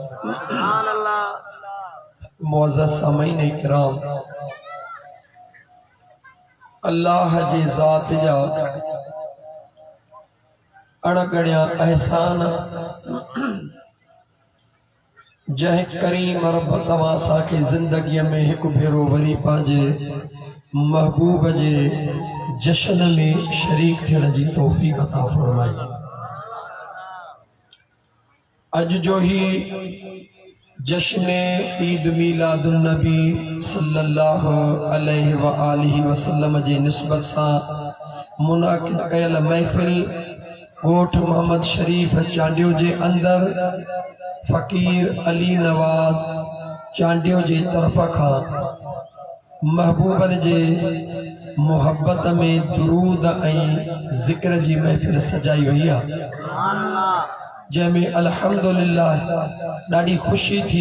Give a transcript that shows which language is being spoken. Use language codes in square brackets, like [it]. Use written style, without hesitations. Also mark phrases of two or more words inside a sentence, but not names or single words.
[sd] मुअज़्ज़ज़ सामीन इकराम, अल्लाह जी ज़ात जा अणगणिया एहसान जह करीम रब तवां असांखे ज़िंदगीअ में हिकु भेरो वरी पंहिंजे महबूब जे जश्न में शरीक थियण जी तौफ़ीक़ अता फ़रमाई। अॼु जो ही जश्न ईद मीलादुन नबी [ar] صلى الله عليه وآله وسلم [sd] जे निस्बत सां मुनाकिद कयल महफ़िल ॻोठ मोहम्मद शरीफ चांडियो जे अंदर फ़कीर अली नवाज़ चांडियो जे तरफ़ खां महबूबन जे मोहब्बत में दुरूद ऐं ज़िक्र जी महफ़िल सजाई वई आहे, जंहिंमें अल्हम्दुलिल्लाह ॾाढी ख़ुशी थी।